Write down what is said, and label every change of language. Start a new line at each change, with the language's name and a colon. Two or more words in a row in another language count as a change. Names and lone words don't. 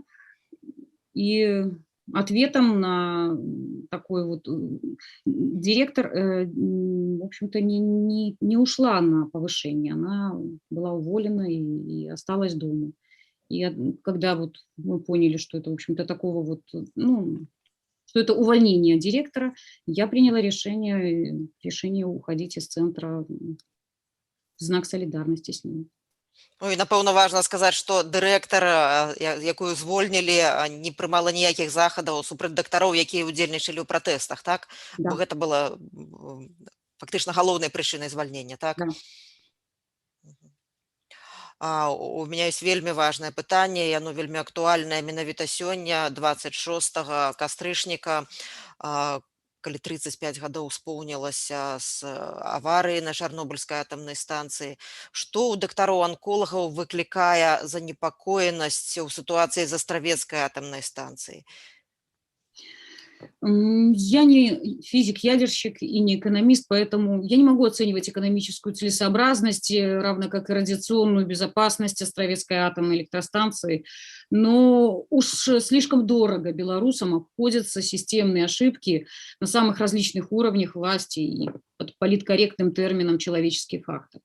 Russian: И ответом на такой вот директор, в общем-то, не ушла на повышение, она была уволена и осталась дома. И когда вот мы поняли, что это, в общем-то, такого вот, ну, что это увольнение директора, я приняла решение уходить из центра в знак солидарности с ним.
Belarusian: Ну і, напэўна, важна сказаць, што дырэктар, якую звольнілі, не прымала ніякіх захадаў супраць дактароў, якія ўдзельнічалі ў пратэстах, так? Да, Бо гэта была фактычна галоўнай прычынай звальнення, так? да.
Russian: У меня есть
Belarusian: вельмі важнае пытанне, і яно вельмі актуальнае менавіта сёння, 26 кастрычніка, калі 35 гадоў споўнілася з аварыі на Чарнобыльскай атамнай станцыі. Што ў дактароў-анколагаў выклікае занепакоенасць у сітуацыі з астравецкай атамнай станцыі?
Russian: Я не физик-ядерщик и не экономист, поэтому я не могу оценивать экономическую целесообразность, равно как и радиационную безопасность Островецкой атомной электростанции. Но уж слишком дорого белорусам обходятся системные ошибки на самых различных уровнях власти и под политкорректным термином «человеческий фактор».